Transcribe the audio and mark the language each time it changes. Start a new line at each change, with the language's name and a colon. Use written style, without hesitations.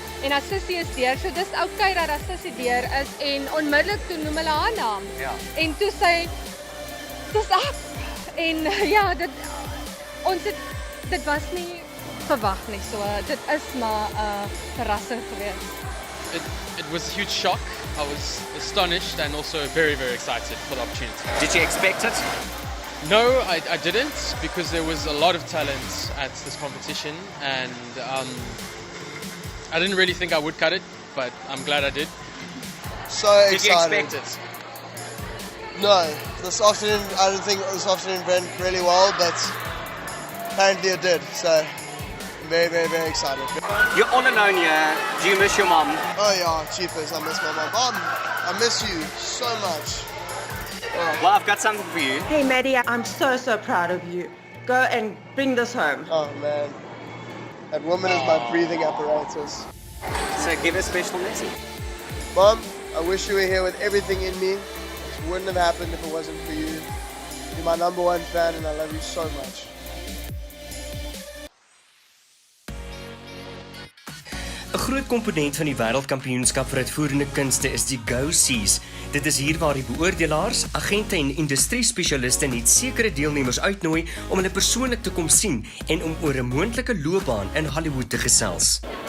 Afrikaans: En haar sussie is deur, so dis okay dat haar sussie deur is en onmiddellik toe noem hulle haar naam. Ja. En toe sê dis ek. En ja, dit was nie verwag nie. So dit is maar 'n verrassing geweest.
English: It was a huge shock. I was astonished and also very excited for the opportunity. Did you expect it? No, I didn't, because there was a lot of talent at this competition, and I didn't really think I would cut it, but I'm glad I did. So Did excited. you expect it? No, this afternoon, I don't think this afternoon went really well, but apparently it did. So I'm very, very, very excited. You're on alone here. Do you miss your mom? Oh yeah, cheapers, I miss my mom. Mom, I miss you so much. Well, I've got something for you. Hey Maddie, I'm so proud of you. Go and bring this home. Oh man, that woman is my breathing apparatus. So give a special message. Mom, I wish you were here with everything in me. It wouldn't have happened if it wasn't for you. You're my #1 fan and I love you so much.
Afrikaans: 'n Groot komponent van die wêreldkampioenskap vir uitvoerende kunste is die Go Seas. Dit is hier waar die beoordelaars, agente en industrie-spesialiste net sekere deelnemers uitnooi om hulle persoonlik te kom sien en om oor 'n moontlike loopbaan in Hollywood te gesels.